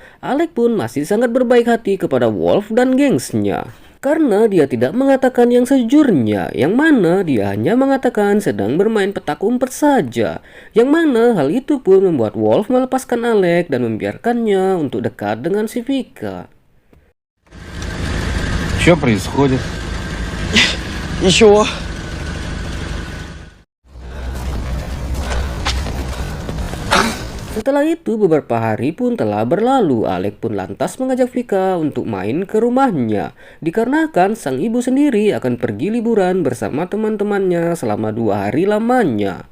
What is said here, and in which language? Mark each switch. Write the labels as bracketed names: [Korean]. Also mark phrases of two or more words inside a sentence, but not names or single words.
[Indonesian] Alex pun masih sangat berbaik hati kepada Wolf dan gengsnya, karena dia tidak mengatakan yang sejujurnya, yang mana dia hanya mengatakan sedang bermain petak umpet saja. Yang mana hal itu pun membuat Wolf melepaskan Alek dan membiarkannya untuk dekat dengan si Vika. [Russian] Что происходит? Ничего. [Indonesian] Setelah itu beberapa hari pun telah berlalu. Alek pun lantas mengajak Vika untuk main ke rumahnya, dikarenakan sang ibu sendiri akan pergi liburan bersama teman-temannya selama 2 hari lamanya.